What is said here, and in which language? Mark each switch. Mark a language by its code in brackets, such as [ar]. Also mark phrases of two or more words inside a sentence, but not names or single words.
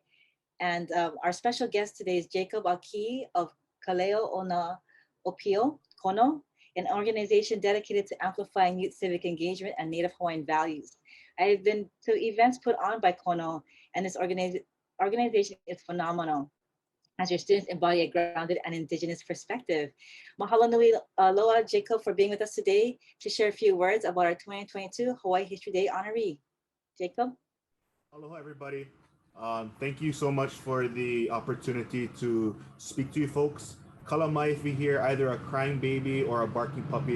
[en] And our special guest today is Jacob Aki of Kaleo Ona Opio Kono, an organization dedicated to amplifying youth civic engagement and Native Hawaiian values. I've been to events put on by Kono, and this organization is phenomenal, as your students embody a grounded and indigenous perspective. [haw] Mahalo nui loa, [en] Jacob, for being with us today to share a few words about our 2022 Hawaii History Day honoree. Jacob? Aloha, everybody. Thank you so much for the opportunity to speak to you folks. Kalamaifi here, either a crying baby or a barking puppy.